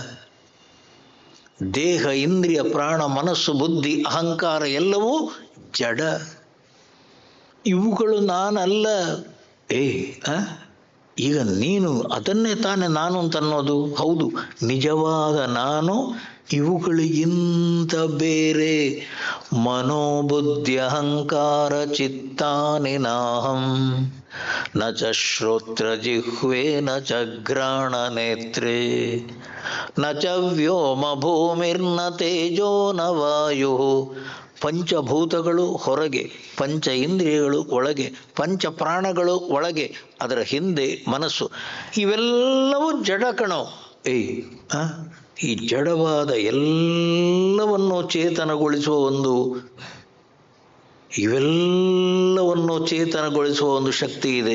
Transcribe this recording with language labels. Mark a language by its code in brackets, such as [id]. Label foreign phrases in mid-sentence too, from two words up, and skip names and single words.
[kn] ದೇಹ, ಇಂದ್ರಿಯ, ಪ್ರಾಣ, ಮನಸ್ಸು, ಬುದ್ಧಿ, ಅಹಂಕಾರ ಎಲ್ಲವೂ ಜಡ. ಇವುಗಳು ನಾನಲ್ಲ. ಈಗ ನೀನು ಅದನ್ನೇ ತಾನೇ ನಾನು ಅಂತ ಅನ್ನೋದು. ಹೌದು, ನಿಜವಾದ ನಾನು ಇವುಗಳಿಗಿಂತ ಬೇರೆ. [sa] ಮನೋಬುದ್ಧಿ ಅಹಂಕಾರ ಚಿತ್ತಾನಿ ನಾಹಂ ನ ಚ ಶ್ರೋತ್ರ ಜಿಹ್ವೆ ನ ಚ ಘ್ರಾಣ ನೇತ್ರೇ ನ ಚ ವ್ಯೋಮ ಭೂಮಿರ್ನ ತೇಜೋ ನ ವಾಯು. [kn] ಪಂಚಭೂತಗಳು ಹೊರಗೆ, ಪಂಚ ಇಂದ್ರಿಯಗಳು ಒಳಗೆ, ಪಂಚ ಪ್ರಾಣಗಳು ಒಳಗೆ, ಅದರ ಹಿಂದೆ ಮನಸ್ಸು. ಇವೆಲ್ಲವೂ ಜಡ ಕಣೋ. ಈ ಜಡವಾದ ಎಲ್ಲವನ್ನು ಚೇತನಗೊಳಿಸುವ ಇವೆಲ್ಲವನ್ನು ಚೇತನಗೊಳಿಸುವ ಒಂದು ಶಕ್ತಿ ಇದೆ.